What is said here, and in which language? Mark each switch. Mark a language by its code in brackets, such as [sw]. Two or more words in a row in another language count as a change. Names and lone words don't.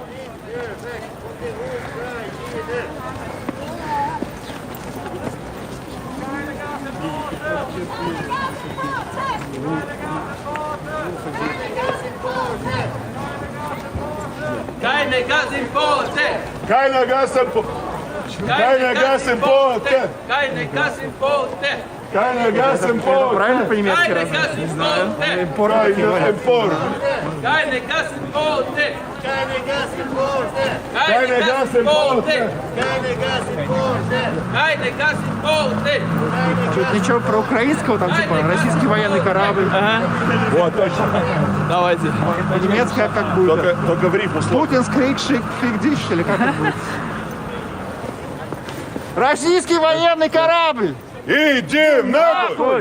[de] Keine Gasimporte! Keine Gasimporte! Keine Gasimporte! Keine Gasimporte! Keine Gasimporte! [ru] Правильно по-немецки [de] Keine [ru] разве? [de] Gasimporte! [ru] Импорт. [de] Keine Gasimporte! Keine Gasimporte! Keine Gasimporte! Keine Gasimporte! Keine Gasimporte! [ru] Что-то ничего про украинского, там типа российский военный корабль. Вот, точно. Давайте. По-немецки как будет? Только в рифму слово. Путинский фигдиш, или как это будет? Российский военный корабль! Иди нахуй!